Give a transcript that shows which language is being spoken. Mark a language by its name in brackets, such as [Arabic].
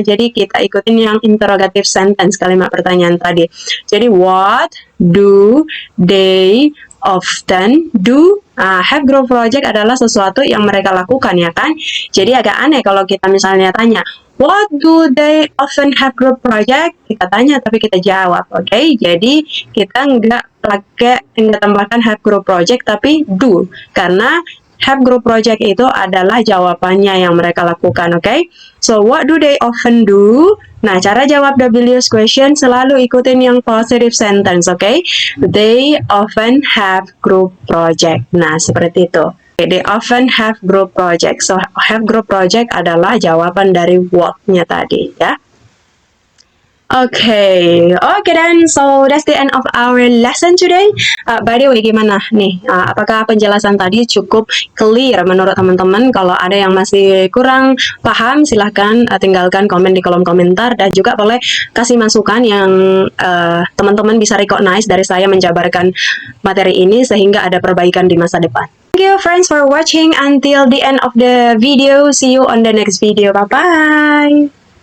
[Indonesian] Jadi kita ikutin yang interrogative sentence kalimat pertanyaan tadi. [English] Jadi what do they often do? Have group project [Indonesian] adalah sesuatu yang mereka lakukan ya kan. Jadi agak aneh kalau kita misalnya tanya [English] what do they often have group project? [Indonesian] Kita tanya tapi kita jawab, oke? Jadi kita nggak tambahkan have group project tapi do karena have group project itu adalah jawabannya yang mereka lakukan, oke? [English] So what do they often do? [Indonesian] Nah, cara jawab WH question selalu ikutin yang positive sentence, oke? [English] They often have group project. [Indonesian] Nah, seperti itu. [English] They often have group project. [Indonesian] So have group project adalah jawaban dari what-nya tadi, ya. [English] Okay, then so that's the end of our lesson today. By the way, [Indonesian] gimana nih? Apakah penjelasan tadi cukup clear menurut teman-teman? Kalau ada yang masih kurang paham, silahkan tinggalkan komen di kolom komentar dan juga boleh kasih masukan yang teman-teman bisa recognize dari saya menjabarkan materi ini sehingga ada perbaikan di masa depan. [English] Thank you friends for watching until the end of the video. See you on the next video. Bye-bye.